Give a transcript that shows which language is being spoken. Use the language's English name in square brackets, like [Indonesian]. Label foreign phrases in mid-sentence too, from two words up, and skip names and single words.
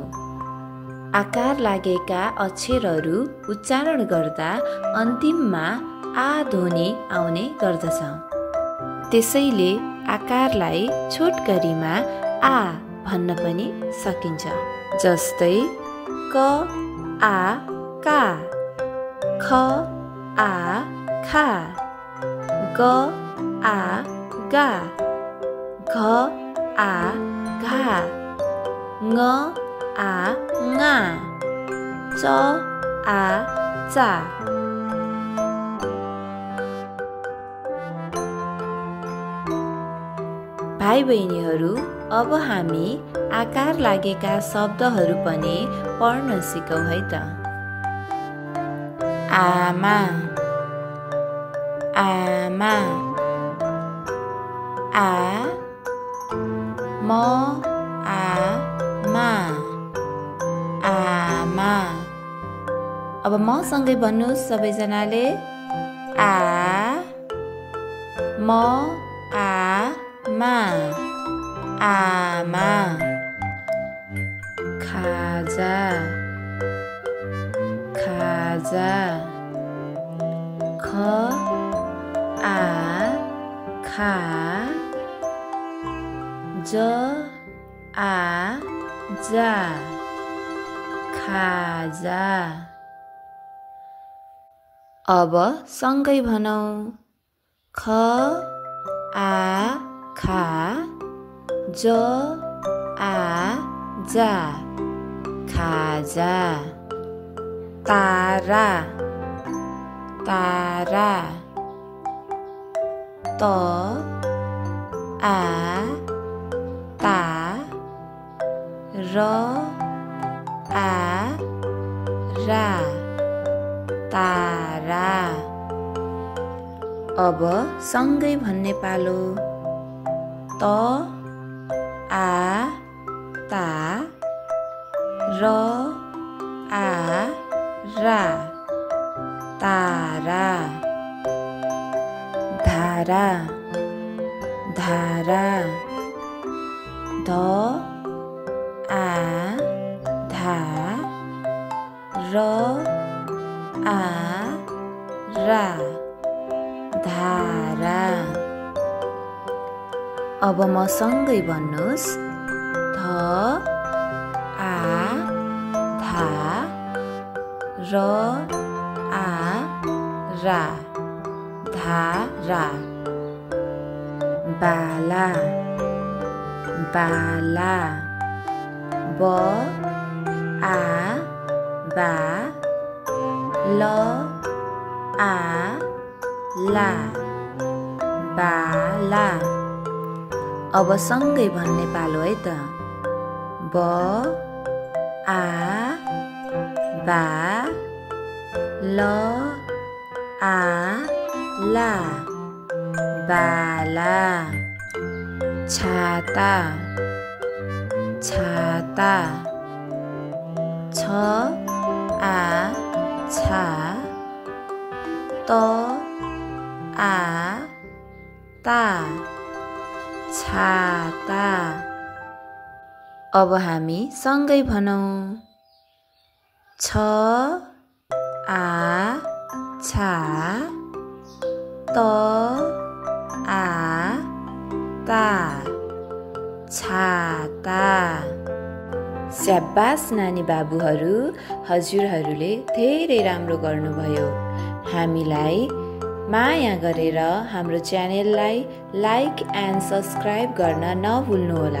[Nepali] आकार लागेका अक्षरहरू उच्चारण गर्दा अन्तिममा आ ध्वनि आउने गर्दछ। त्यसैले आकारलाई छोटकरीमा आ भन्न पनि सकिन्छ। जस्तै क आ का, ख आ खा, ग आ गा, घ आ घा, ङ आ ङा, च आ चा। भाइ बहिनीहरू, अब हामी आकार लागेका शब्दहरू पनि पढ्न सिकौँ है त। आमा, आमा, आ म आ मा, आमा। अब म सँगै भन्नुहोस् सबैजनाले। आ म आ मा, आमा। खाजा, खाजा, ख आ खा, ज आ जा, खाजा। अब सँगै भनौँ। ख आ खा, ज आ जा, खाजा। तारा, तारा, त आ ता, र आ रा, तारा। अब सँगै भन्ने पालो। त आ ता, र आ रा, तारा। धारा, धारा, ध आ धा, र आ रा, धारा। अब म सँगै भन्नुहोस्। ध आ धा, र आ रा, धारा। बाला, बाला, ब आ बा, ल आ ला, बाला। अब सँगै भन्ने पालो है त। ब आ बा, ल आ ला, बाला। छाता, छाता, छ आ छा, त आ ता, छाता। अब हामी सँगै भनौँ। छ आ छा, त आ ता, छाता। स्याबास नानी बाबुहरू, हजुरहरूले धेरै राम्रो गर्नुभयो। हामीलाई माया गरेर हाम्रो च्यानललाई [English] like and subscribe [Nepali] गर्न नभुल्नुहोला।